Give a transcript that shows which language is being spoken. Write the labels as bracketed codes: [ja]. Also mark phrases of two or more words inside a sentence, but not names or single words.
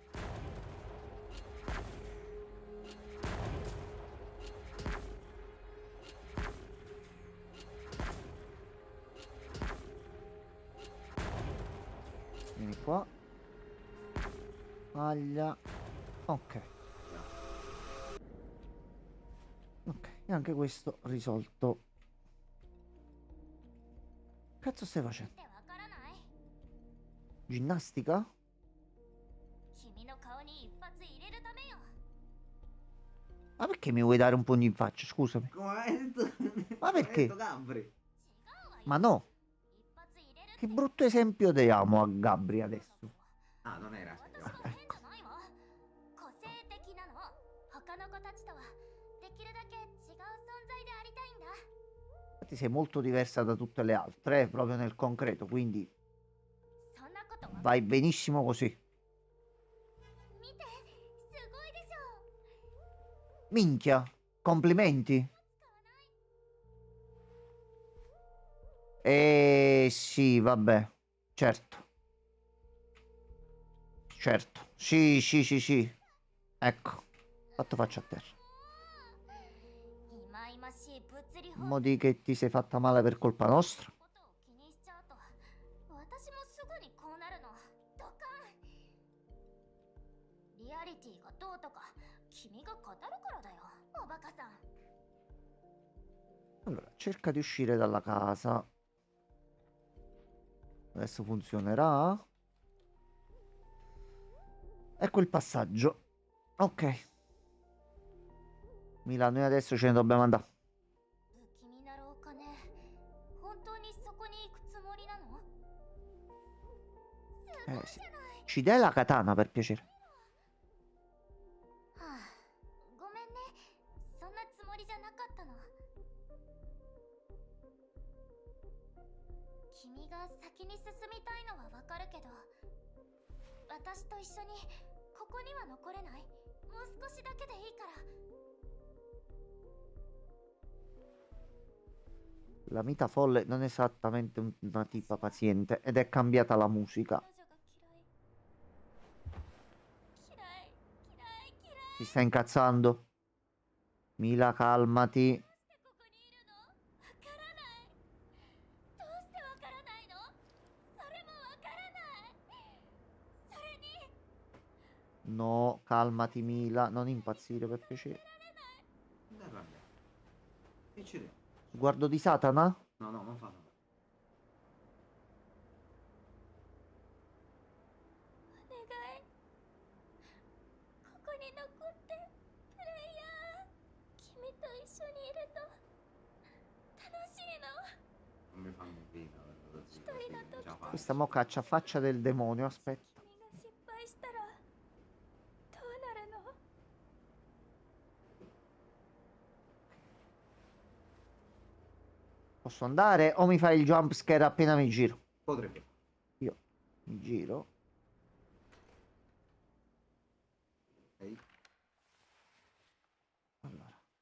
[it] Vieni qua. Maglia. Ok. Ok, e anche questo risolto. Cazzo stai facendo? [ja] ってわからない？ [it] Ginnastica? [ja] 君の顔に一発入れるためよ。 [it] Ma perché mi vuoi dare un pugno in faccia? Scusami. Come hai detto? Ma perché? Hai detto Gabri. [ja] 違うわよ。 [it] Ma no. [ja] 一発入れるって [it] Che brutto esempio diamo a Gabri adesso. Ah, non era [ja] 私 [it] serio. [ja] は変じゃないわ。個性的なの。他の子たちとはできるだけ違う存在でありたいんだ。 [it] Infatti sei molto diversa da tutte le altre, proprio nel concreto, quindi [ja] そんなことは [it] vai benissimo così. [ja] 見て、すごいでしょ。 [it] Minchia, complimenti. Sì, vabbè. Certo. Certo. Sì, sì, sì, sì. Ecco. Fatto faccia a terra. [ja] いまいましい物理法 [it] Mo' di che ti sei fatta male per colpa nostra. [ja] ことを気にしちゃうと私もすぐにこうなるのドカンリアリティがどうとか君が語るからだよおバカさん [it] Allora, cerca di uscire dalla casa. Adesso funzionerà. Ecco il passaggio. Ok. Mila, noi adesso ce ne dobbiamo andare. [ja] 不気になるお金本当にそこに行くつもりなの [it] Sì. Ci dai la katana per piacere. [ja] はあごめんねそんなつもりじゃなかったの君が先に進みたいのはわかるけど私と一緒にここには残れないもう少しだけでいいから [it] La Mita Folle non è esattamente una tipa paziente ed è cambiata la musica. [ja] 彼女が嫌い嫌い嫌い嫌い [it] Si sta incazzando. Mila, calmati. [ja] どうしてここにいるのわからないどうしてわからないのそれもわからないそれに [it] No, calmati, Mila. Non impazzire per piacere. Non arrabbiare. Che ci vede? Sguardo di Satana? No, no, non fa nada. [ja] お願いここに残ってプレイヤー君と一緒にいると楽しいの [it] Non mi fanno bene, così, Stai così, da non ce la faccio. Questa mo caccia faccia del demonio. Aspetta. [ja] 君が失敗したらどうなるの [it] Posso andare o mi fai il [en] jump scare [it] appena mi giro? Potrebbe. Io mi giro. Ok. Allora.